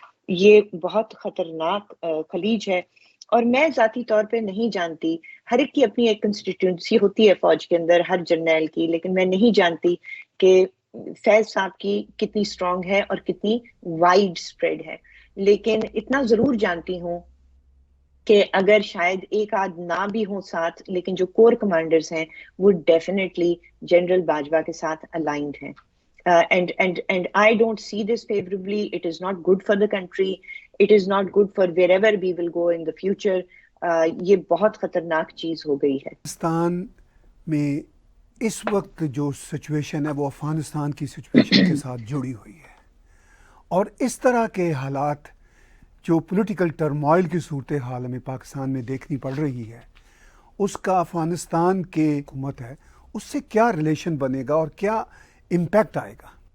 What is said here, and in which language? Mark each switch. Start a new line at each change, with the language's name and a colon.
Urdu: یہ بہت خطرناک خلیج ہے، اور میں ذاتی طور پہ نہیں جانتی، ہر ایک کی اپنی ایک کنسٹیٹیوئنسی ہوتی ہے فوج کے اندر ہر جرنیل کی، لیکن میں نہیں جانتی کہ فیض صاحب کی کتنی اسٹرانگ ہے اور کتنی وائڈ اسپریڈ ہے. لیکن اتنا ضرور جانتی ہوں کہ اگر شاید ایک آدھ نہ بھی ہوں ساتھ، لیکن جو کور کمانڈرز ہیں وہ ڈیفینیٹلی جنرل باجوہ کے ساتھ الائنڈ ہیں.
English: And I don't see this favorably. It is not good for the country. It is not good for wherever we will go in the future.
Urdu: یہ بہت خطرناک چیز ہو گئی ہے. پاکستان میں اس وقت جو سچویشن ہے وہ افغانستان کی سچویشن کے ساتھ جڑی ہوئی ہے، اور اس طرح کے حالات جو پولیٹیکل ٹرموائل کی صورتحال ہمیں پاکستان میں دیکھنی پڑ رہی ہے، اس کا افغانستان کے حکومت ہے اس سے کیا ریلیشن بنے گا اور کیا امپیکٹ آئے گا؟